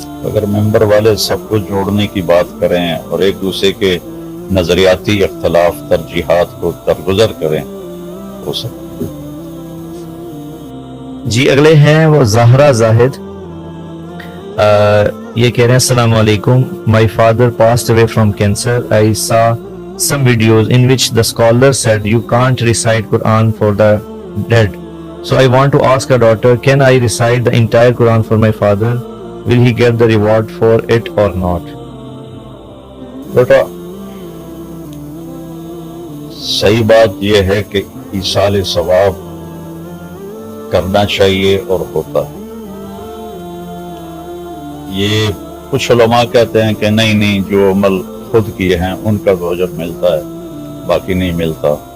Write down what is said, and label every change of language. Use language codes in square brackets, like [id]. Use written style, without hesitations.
[ur] اگر ممبر والے سب کو جوڑنے کی بات کریں اور ایک دوسرے کے نظریاتی اختلاف ترجیحات کو درگزر کریں ہو سکتا. جی اگلے ہیں وہ زہرا زاہد. یہ کہہ رہے ہیں السلام علیکم. [en] My father passed away from cancer. I saw some videos in which the scholar said you can't recite Quran for the dead. So I want to ask our daughter, can I recite the entire Quran for my father? Will he get the reward for it or not? [ur] بیٹا صحیح بات یہ ہے کہ ایصال ثواب کرنا چاہیے اور ہوتا ہے. یہ کچھ علماء کہتے ہیں کہ نہیں جو عمل خود کیے ہیں ان کا تو اجر ملتا ہے باقی نہیں ملتا.